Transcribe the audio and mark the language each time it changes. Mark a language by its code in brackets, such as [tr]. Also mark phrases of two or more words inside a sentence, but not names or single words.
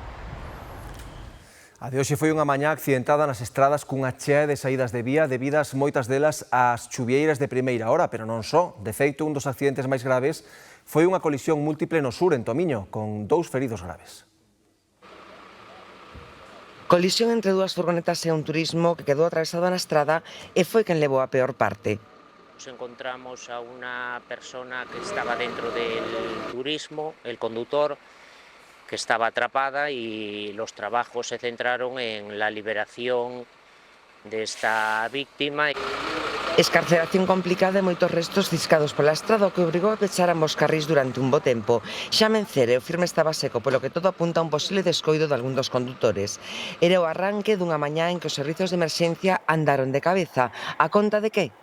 [gl] A de hoxe foi unha mañá accidentada nas estradas cunha chea de saídas de vía debidas moitas delas ás chuvieiras de primeira hora, pero non só. De feito, un dos accidentes máis graves foi unha colisión múltiple no sur, en Tomiño, con 2 feridos graves. Colisión entre dúas furgonetas e un turismo que quedou atravesado na estrada e foi quen levou a peor parte. [es] Nos encontramos a una persona que estaba dentro del turismo, el conductor, que estaba atrapada y los trabajos se centraron en la liberación de esta víctima. [gl] Escarceración complicada e moitos restos ciscados pola estrada, o que obrigou a pechar ambos carrís durante un bo tempo. Xa Mencere, o firme estaba seco, polo que todo apunta a un posible descoido de algún dos condutores. Era o arranque dunha mañá en que os servizos de emerxencia andaron de cabeza. A conta de que?